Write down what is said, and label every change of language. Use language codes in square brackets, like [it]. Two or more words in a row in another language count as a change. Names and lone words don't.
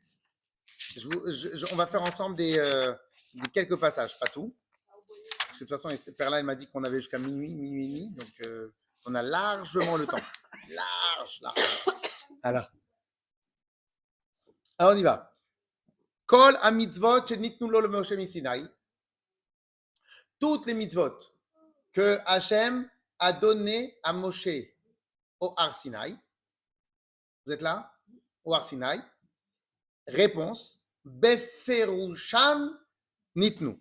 [fr] On va faire ensemble des quelques passages, pas tout. Parce que de toute façon, Perla, elle m'a dit qu'on avait jusqu'à minuit et demi. Donc, on a largement le temps. Large. Alors, on y va. [he] כל ה מצוות שניתנו לו ל משה סיני. [fr] Toutes les mitzvot que Hachem a donné à Moshe au Har Sinaï. Vous êtes là? Au Har Sinaï. Réponse. [he] בפירושן ניתנו.